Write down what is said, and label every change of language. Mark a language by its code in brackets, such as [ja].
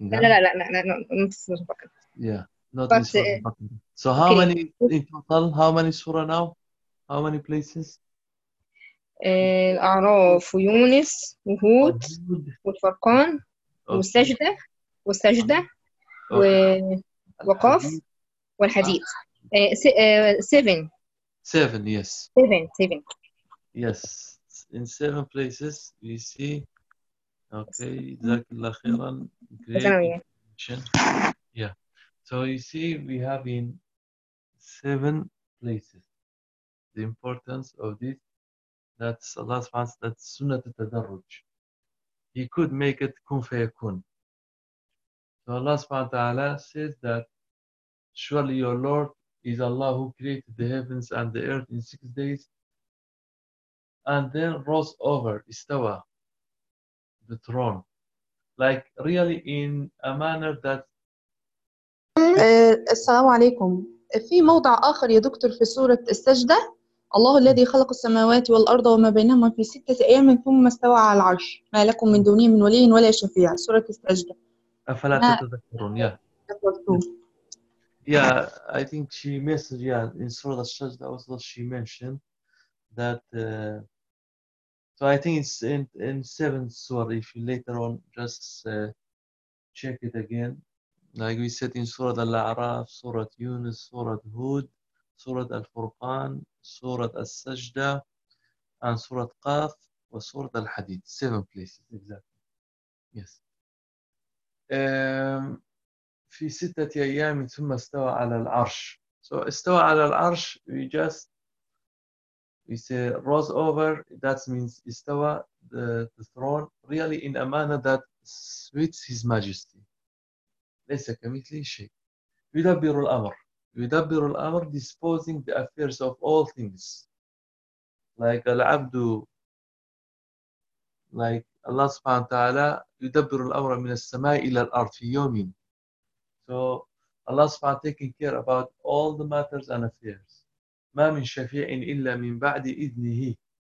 [ar] لا لا لا لا لا [en] not in [ar] سورة البقرة. [en] Yeah not in سورة البقرة. So how many in total how many سورة now how many places. [ar] الأعراف ويونس وهود والفرقان والسجدة والسجدة ووقف والحديث 7 [en] yes 7 yes in 7 places we see okay [ar] جزاك الله خيرا [en] great yeah so you see we have in 7 places the importance of this. That's Allah's fans, that's Sunnah al-Tadarruj. He could make it [ar] kun fayakun. [en] So Allah subhanahu wa ta'ala says that surely your Lord is Allah who created the heavens and the earth in 6 days and then rose over istawa, the throne. Like really in a manner that [ar] Assalamu alaikum. في موضع آخر يا دكتور في سورة السجدة الله الذي خلق السماوات والأرض وما بينهما في ستة أيام ثم استوى على العرش ما لكم من دونه من ولي ولا شفيع سورة السجدة أفلا تتذكرون يا [en] yeah. I think she mentioned yeah in سورة السجدة also she mentioned that so I think it's in 7th سورة if you later on just check it again like we said in سورة الأعراف سورة يونس سورة هود سورة الفرقان، سورة السجدة، and سورة قاف، وسورة الحديد. 7 places exactly. Yes. [ar] في ستة أيام ثم استوى على العرش. So استوى على العرش. [en] We say rose over. That means استوى the throne. Really in a manner that suits His Majesty. [ar] ليس كمثله شيء. يدبر الأمر. يدبر الأمر [en] disposing the affairs of all things like العبد [ar] like Allah subhanahu wa ta'ala يدبر الأمر من السماء إلى الأرض في يوم. [en] So Allah subhanahu wa ta'ala taking care about all the matters and affairs. [ar] ما من شفيع إلا من بعد إذنه.